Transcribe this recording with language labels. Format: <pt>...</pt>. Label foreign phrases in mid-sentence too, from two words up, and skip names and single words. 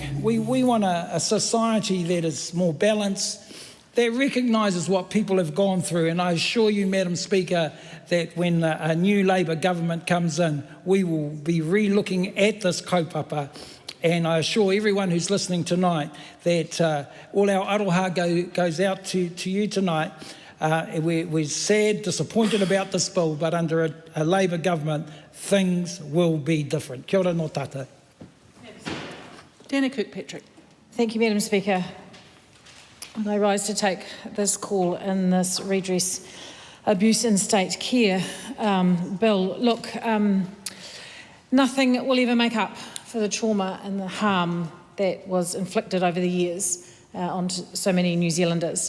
<en>We want a society that is more balanced, that recognises what people have gone through, and I assure you, Madam Speaker, that when a new Labour government comes in, we will be re-looking at this kaupapa, and I assure everyone who's listening tonight that all our aroha goes out to you tonight. We're sad, disappointed about this bill, but under a Labour government, things will be different.</en> <mi>Kia ora no tata.</mi> <en>Dana Kirkpatrick. Thank you, Madam Speaker. I rise to take this call in this redress abuse in state care bill. Look, nothing will ever make up for the trauma and the harm that was inflicted over the years on so many New Zealanders.</en>